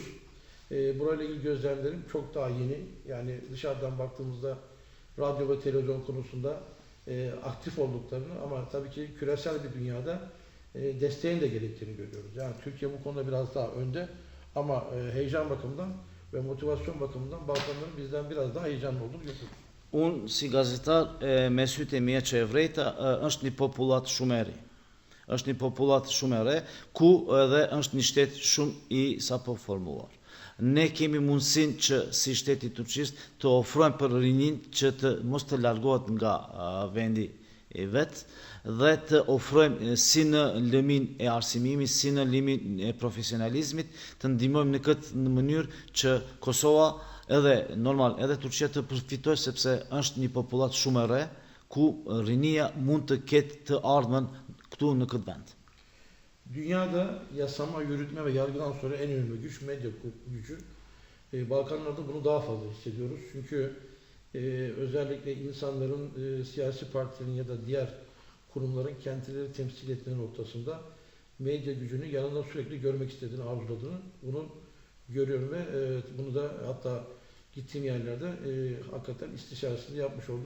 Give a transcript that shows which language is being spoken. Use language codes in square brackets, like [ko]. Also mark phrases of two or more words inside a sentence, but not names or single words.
[tr] Burayla ilgili gözlemlerim çok daha yeni. Yani dışarıdan baktığımızda radyo ve televizyon konusunda aktif olduklarını ama tabii ki küresel bir dünyada desteğin de gerektiğini görüyoruz. Yani Türkiye bu konuda biraz daha önde ama heyecan bakımından ve motivasyon bakımından Balkanların bizden biraz daha heyecanlı olduğunu görüyoruz. [sq] Unë si gazetar me sytë e mia që e vrejta është një popullat shumë e ri. Është një popullat shumë e re ku edhe është një shtet shumë i sapo formuar. Ne kemi mundësinë që si shteti i Turqisë të ofrojmë për rinin që të mos të largohet nga vendi i vet dhe të ofrojmë si në lëmin e arsimimit, si në lëmin e profesionalizmit, të ndihmojmë në këtë mënyrë që Kosova edhe Turqia të përfitojë sepse është një popullat shumë e re ku rinia mund të ketë të ardhmen këtu në këtë vend. [tr] Dünyada yasama, yürütme ve yargıdan sonra en önemli güç medya gücü. Balkanlarda bunu daha fazla hissediyoruz. Çünkü özellikle insanların siyasi partilerin ya da diğer kurumların kendileri temsil etme noktasında medya gücünü yanında sürekli görmek istediğini, arzuladığını bunu görüyorum ve bunu da hatta gittiğim yerlerde hakikaten istişaresinde yapmış olduk.